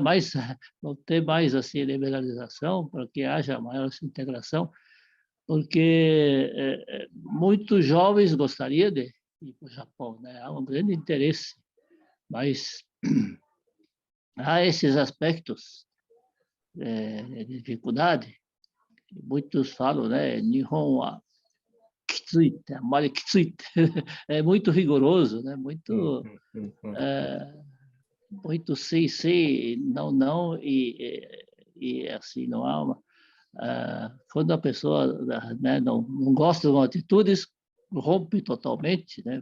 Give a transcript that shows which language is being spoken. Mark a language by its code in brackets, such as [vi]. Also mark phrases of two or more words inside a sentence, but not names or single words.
[pt] Mas não ter mais assim liberalização para que haja maior integração, porque muitos jovens gostariam de ir para o Japão, né? Há um grande interesse, mas há esses aspectos de dificuldade. Muitos falam, né? [ja] 日本はきつい、あまりきつい. [pt] É muito rigoroso, né? Muito sim, sim, não, não, e assim, não há uma... quando a pessoa, né, não gosta de uma atitude, rompe totalmente, né?